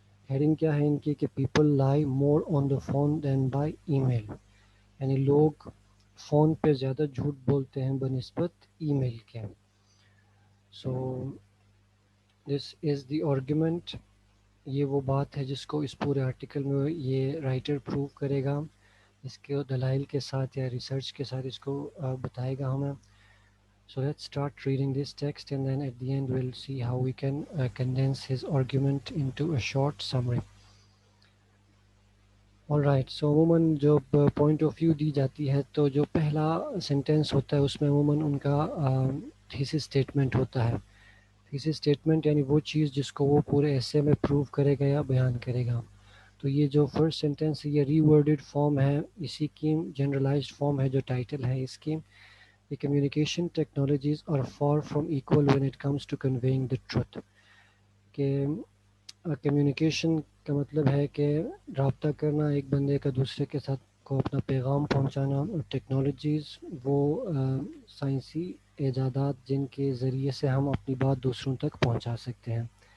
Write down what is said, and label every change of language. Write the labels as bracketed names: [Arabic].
[Hindi] Heading क्या है इनकी कि [English] people lie more on the phone than by email, [Hindi] यानी लोग फ़ोन पे ज़्यादा झूठ बोलते हैं बनिस्बत ईमेल के. [English] So this is the argument. [Hindi] ये वो बात है जिसको इस पूरे आर्टिकल में ये राइटर प्रूव करेगा, इसके दलाइल के साथ या रिसर्च के साथ इसको बताएगा हमें. [English] So let's start reading this text and then at the end we'll see how we can condense his argument into a short summary. Alright, so [Hindi] अमूमन जब पॉइंट ऑफ व्यू दी जाती है तो जो पहला सेंटेंस होता है उसमें अमूमन उनका थीसिस स्टेटमेंट होता है. थीसिस स्टेटमेंट यानी वो चीज़ जिसको वो पूरे ऐसे में प्रूव करेगा या बयान करेगा. तो ये जो फर्स्ट सेंटेंस है ये रीवर्डेड फॉर्म है, इसी की जनरलाइज्ड फॉर्म है जो टाइटल है इसकी. [English] The communication technologies are far from equal when it comes to conveying the truth. [Hindi] कि कम्युनिकेशन का मतलब है कि रब्ता करना, एक बंदे का दूसरे के साथ को अपना पैगाम पहुंचाना. और टेक्नोलॉजीज़ वो साइंसी ईजादात जिनके ज़रिए से हम अपनी बात दूसरों तक पहुंचा सकते हैं.